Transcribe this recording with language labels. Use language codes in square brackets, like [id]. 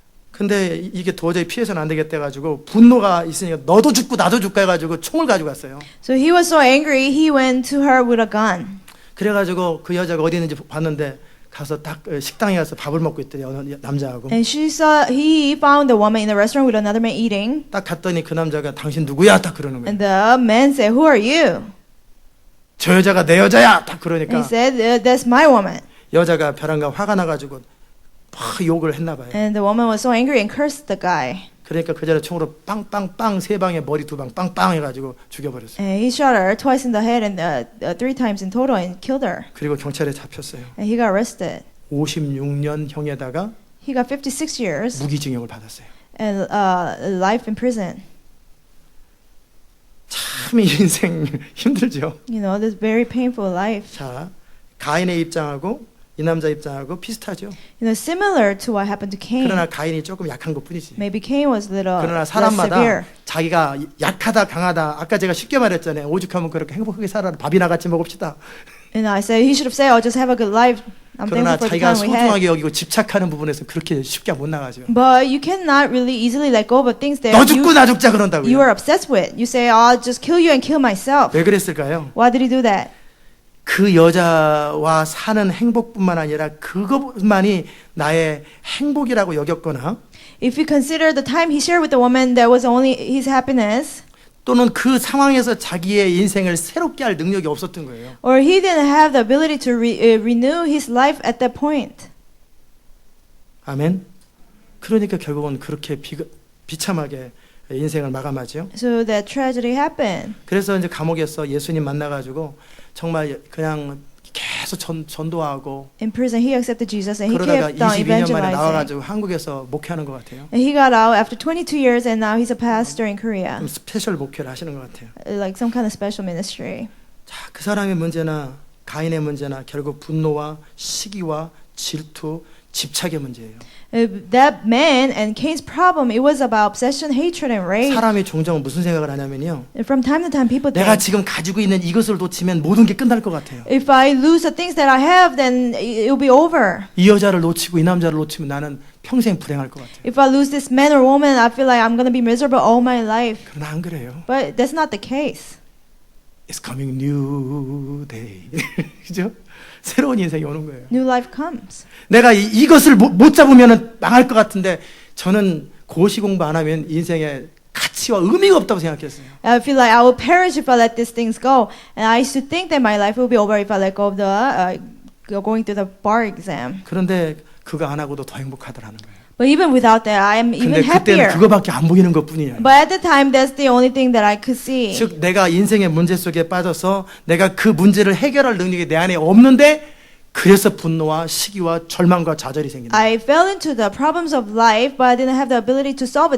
[ko] 근데 이게 도저히 피해서는 안 되겠다 해가지고 분노가 있으니까 너도 죽고 나도 죽고 해가지고 총을 가지고 갔어요. [en] So he was so angry, he went to her with a gun. [ko] 그래가지고 그 여자가 어디 있는지 봤는데 가서 딱 식당에 가서 밥을 먹고 있더니 어느 남자하고 [en] And he found the woman in the restaurant with another man eating. [ko] 딱 갔더니 그 남자가 당신 누구야? 딱 그러는 거예요. [en] And the man said, "Who are you?" [ko] 저 여자가 내 여자야! 딱 [en] And [ko] 그러니까 [en] he said, "That's my woman." [ko] 여자가 벼랑가 화가 나가지고 막 욕을 했나 봐요. [en] And the woman was so angry and cursed the guy. [ko] 그러니까 그 자리에 총으로 빵빵빵 세 방에 머리 두 방 빵빵 해가지고 죽여버렸어요. [en] And he shot her twice in the head and 3 times in total and killed her. [ko] 그리고 경찰에 잡혔어요. [en] And he got arrested. [ko] 56년 형에다가 [en] He got 56 years [ko] 무기징역을 받았어요. [en] and life in prison. [ko] 참 인생 힘들죠. [en] You know, this very painful life. [ko] 자, 가인의 입장하고 이 남자 입장하고 비슷하죠. [en] You know, similar to what happened to Cain. [ko] 그러나 가인이 조금 약한 것뿐이지. [en] Maybe Cain was a little [ko] 그러나 [en] less [ko] 사람마다 [en] severe. [ko] 자기가 약하다 강하다 아까 제가 쉽게 말했잖아요. 오죽하면 그렇게 행복하게 살아 밥이나 같이 먹읍시다. [en] And I said he should have said, "Oh, just have a good life." I'm [ko] 그러나 [en] thankful for the [ko] 자기가 [en] time we had. [ko] 소중하게 여기고 집착하는 부분에서 그렇게 쉽게 못 나가죠. [en] But you cannot really easily let go of things that [ko] 너 죽고 나 죽자 그런다고요. [en] you are obsessed with. You say, "Oh, I'll just kill you and kill myself." [ko] 왜 그랬을까요? [en] Why did he do that? [ko] 그 여자와 사는 행복뿐만 아니라 그것만이 나의 행복이라고 여겼거나 [en] If you consider the time he shared with the woman that was only his happiness, [ko] 또는 그 상황에서 자기의 인생을 새롭게 할 능력이 없었던 거예요. [en] or he didn't have the ability to renew his life at that point. [ko] 아멘. 그러니까 결국은 그렇게 비참하게 인생을 마감하죠. [en] So that tragedy happened. [ko] 그래서 이제 감옥에서 예수님 만나가지고 정말 그냥 계속 전도하고 [en] In prison, he accepted Jesus and he [ko] 그러다가 [en] kept on [ko] 22년 만에 [en] evangelizing. [ko] 나와가지고 한국에서 목회하는 것 같아요. [en] And he got out after 22 years and now he's a pastor in Korea. [ko] 좀 스페셜 목회를 하시는 것 같아요. [en] Like some kind of special ministry. [ko] 자, 그 사람의 문제나 가인의 문제나 결국 분노와 시기와 질투, 집착의 문제예요. [en] That man and Cain's problem, it was about obsession, hatred, and rage. [ko] 사람이 종종 무슨 생각을 하냐면요. [en] And from time to time, people [ko] 내가 지금 가지고 있는 이것을 놓치면 모든 게 끝날 것 같아요. [en] if I lose the things that I have, then it'll be over. [ko] 이 여자를 놓치고 이 남자를 놓치면 나는 평생 불행할 것 같아요. [en] If I lose this man or woman, I feel like I'm going to be miserable all my life. [ko] 그러나 안 그래요. [en] But that's not the case. It's coming new day. [ko] 그죠? 새로운 인생이 오는 거예요. [en] New life comes. [ko] 내가 이것을 못 잡으면 망할 것 같은데 저는 고시 공부 안 하면 인생에 가치와 의미가 없다고 생각했어요. [en] I feel like I will perish if I let these things go. And I used to think that my life will be over if I let go of the going through the bar exam. [ko] 그런데 그거 안 하고도 더 행복하더라는 거예요. [en] But even without that, I am even [ko] 근데 그때는 [en] happier. [ko] 그거밖에 안 보이는 것뿐이에요. [en] But at the time, that's the only thing that I could see. [ko] 즉 내가 인생의 문제 속에 빠져서 내가 그 문제를 해결할 능력이 내 안에 없는데 그래서 분노와 시기와 절망과 좌절이 생긴다. [en] I fell into the problems of life, but I didn't have the ability to solve it.